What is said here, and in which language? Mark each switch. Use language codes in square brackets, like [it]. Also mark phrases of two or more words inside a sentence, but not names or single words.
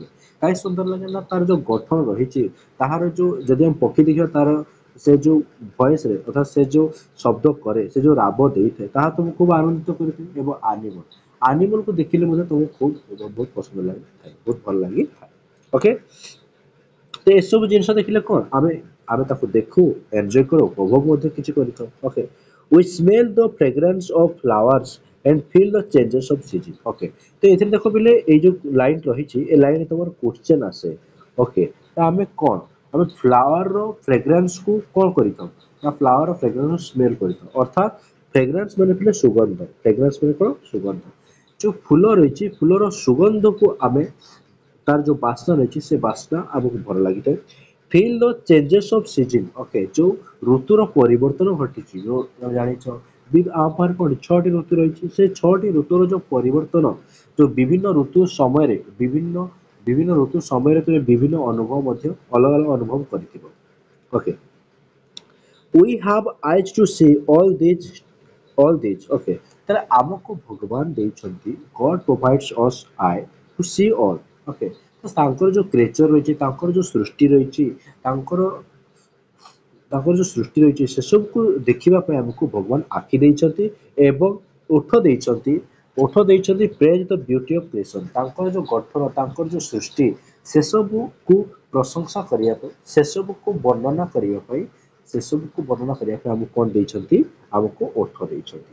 [or] କାହିଁକି ସୁନ୍ଦର ଲାଗେ ନା ତାର ଯୋଉ ଗଠନ ରହିଛି ତାହାର ଯୋଉ ଯଦି ଆମେ ପକ୍ଷୀ ଦେଖିବା ତାର ସେ ଯୋଉ ଭଏସରେ ଅର୍ଥାৎ ସେ ଯୋଉ ଶବ୍ଦ କରେ ସେ ଯୋଉ ରାବ ଦେଇଥାଏ ତାହା ତୁମକୁ ଖୁବ୍ ଆନନ୍ଦିତ କରିଥାଏ। ଏବଂ ଆନିମଲକୁ ଦେଖିଲେ ମଧ୍ୟ ତୁମକୁ ବହୁତ ପସନ୍ଦ ଲାଗିଥାଏ ବହୁତ ଭଲ ଲାଗିଥାଏ। ଓକେ ତ ଏସବୁ ଜିନିଷ ଦେଖିଲେ କଣ ଆମେ ଆମେ ତାକୁ ଦେଖୁ ଏନ୍ଜୟ କରୁ ଉପଭୋଗ ମଧ୍ୟ କିଛି କରିଥାଉ। [en] ଓକେ we smell the fragrance of flowers and feel the changes of season। [or] ଓକେ ତ ଏଥିରେ ଦେଖ ପିଲେ ଏଇ ଯୋଉ ଲାଇନ ରହିଛି ଏ ଲାଇନରେ ତମର କ୍ୱେଶ୍ଚେନ ଆସେ। ଓକେ ତ ଆମେ କଣ ଆମେ ଫ୍ଲାୱାରର ଫ୍ରେଗ୍ରାନ୍ସକୁ କଣ କରିଥାଉ ନା [en] flower's fragrance smell [or] କରିଥାଉ ଅର୍ଥାତ୍ ଫ୍ରେଗ୍ରାନ୍ସ ମାନେ ପିଲେ ସୁଗନ୍ଧ ଫ୍ରେଗ୍ରାନ୍ସ ମାନେ କଣ ସୁଗନ୍ଧ ଯୋଉ ଫୁଲ ରହିଛି ଫୁଲର ସୁଗନ୍ଧକୁ ଆମେ ତାର ଯୋଉ ବାସ୍ନା ରହିଛି ସେ ବାସ୍ନା ଆମକୁ ଭଲ ଲାଗିଥାଏ। [en] feel the changes of season [or] ଓକେ ଯୋଉ ଋତୁର ପରିବର୍ତ୍ତନ ଘଟିଛି ଯୋଉ ତମେ ଜାଣିଛ ଆମ ପାଖରେ କଣ ଛଅଟି ଋତୁ ରହିଛି ସେ ଛଅଟି ଋତୁର ଯୋଉ ପରିବର୍ତ୍ତନ ଯୋଉ ବିଭିନ୍ନ ଋତୁ ସମୟରେ ବିଭିନ୍ନ ଋତୁ ସମୟରେ ତୁମେ ବିଭିନ୍ନ ଅନୁଭବ ମଧ୍ୟ ଅଲଗା ଅଲଗା ଅନୁଭବ କରିଥିବ। [en] ଓକେ we have eyes to see all these okay [or] ତାହେଲେ ଆମକୁ ଭଗବାନ ଦେଇଛନ୍ତି [en] God provides us eye to see all okay [or] ତ ତାଙ୍କର ଯୋଉ କ୍ରିଏଚର ରହିଛି ତାଙ୍କର ଯୋଉ ସୃଷ୍ଟି ରହିଛି ତାଙ୍କର ତାଙ୍କର ଯୋଉ ସୃଷ୍ଟି ରହିଛି ସେସବୁକୁ ଦେଖିବା ପାଇଁ ଆମକୁ ଭଗବାନ ଆଖି ଦେଇଛନ୍ତି ଏବଂ ଓଠ ଦେଇଛନ୍ତି [en] praise the beauty of creation [or] ତାଙ୍କର ଯୋଉ ଗଠନ ତାଙ୍କର ଯୋଉ ସୃଷ୍ଟି ସେସବୁକୁ ପ୍ରଶଂସା କରିବା ପାଇଁ ସେସବୁକୁ ବର୍ଣ୍ଣନା କରିବା ପାଇଁ ଆମକୁ କଣ ଦେଇଛନ୍ତି ଆମକୁ ଓଠ ଦେଇଛନ୍ତି।